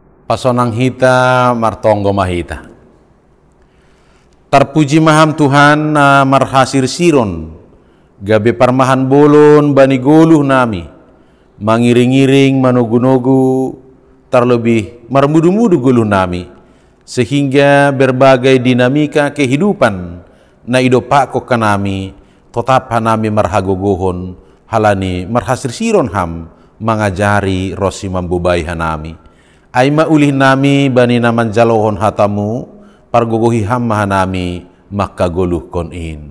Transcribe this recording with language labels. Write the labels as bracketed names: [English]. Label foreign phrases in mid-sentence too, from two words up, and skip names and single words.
[Batak Simalungun] pasonang hita martonggo mahita. Terpuji maham Tuhan na marhasir siron gabe parmahan bolon bani goluh nami mangiring-iring manugu-nugu terlebih marmudu-mudu goluh nami [Indonesian] sehingga berbagai dinamika kehidupan [Batak Simalungun] na idopak kok kanami tetap hanami marhagogohon halani marhasir siron ham mengajari rosi mambubai hanami aima ulih nami bani naman jalohon hatamu pargogohi ham mahanami maka goluh konin.